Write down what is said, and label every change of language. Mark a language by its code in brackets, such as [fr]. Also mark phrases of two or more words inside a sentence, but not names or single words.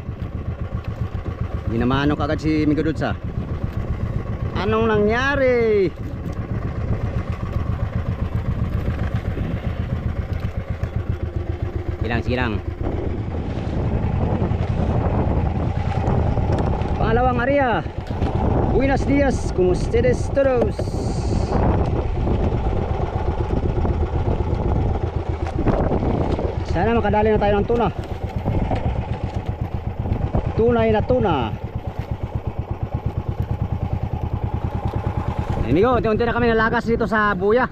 [tl] Ginamano kagad si Migo Dudsa. Anong nangyari? Sige lang. Pangalawang area. [es] Buenos dias, como ustedes todos? [tl] Sana makadali na tayo ng tuna. Tunay na tuna. Amigo, unti-unti na kami nalagas dito sa buya.